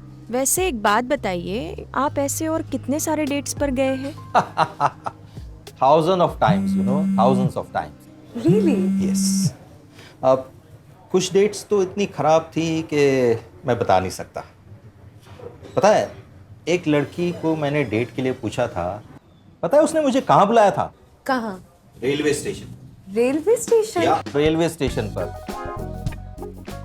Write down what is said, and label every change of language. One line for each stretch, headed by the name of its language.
Hindi: वैसे एक बात बताइए, आप ऐसे और कितने सारे डेट्स पर गए हैं?
English: Thousands of times, you know, thousands of times. Really? Yes.
Hindi: अब कुछ डेट्स तो इतनी खराब थी कि मैं बता नहीं सकता। पता है, एक लड़की को मैंने डेट के लिए पूछा था। पता है उसने मुझे कहाँ बुलाया था? कहाँ? Railway station. Railway station? या रेलवे स्टेशन पर।